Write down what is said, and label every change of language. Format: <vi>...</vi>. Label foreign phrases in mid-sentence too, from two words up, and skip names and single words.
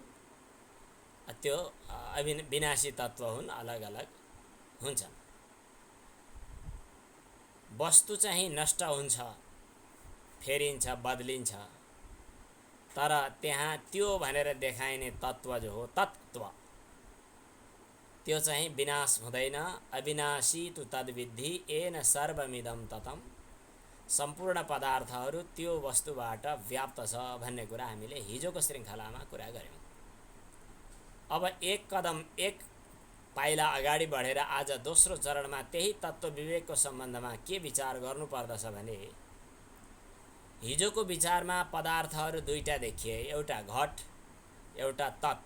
<ne>त्यो विनाशी तत्त्व हुन्, अलग अलग हुन्छन्। वस्तु चाहिँ नष्ट हुन्छ, फेरिन्छ, बदलिन्छ, तर त्यहाँ त्यो भनेर देखाइने तत्त्व जो हो तत्त्व, त्यो चाहिँ विनाश हुँदैन।</ne> <sa>अविनाशी तु तद्विद्धि येन सर्वमिदं ततम्।</sa> <ne>सम्पूर्ण पदार्थहरू त्यो वस्तुबाट व्याप्त छ भन्ने कुरा हामीले हिजोको श्रृङ्खलामा कुरा गऱ्यौँ। अब एक कदम, एक पाइला अगाडि बढेर आज दोस्रो चरणमा त्यही तत्त्व विवेकको सम्बन्धमा के विचार गर्नुपर्दछ भने, हिजोको विचारमा पदार्थहरू दुईटा देखिए, एउटा घट, एउटा तत्।</ne>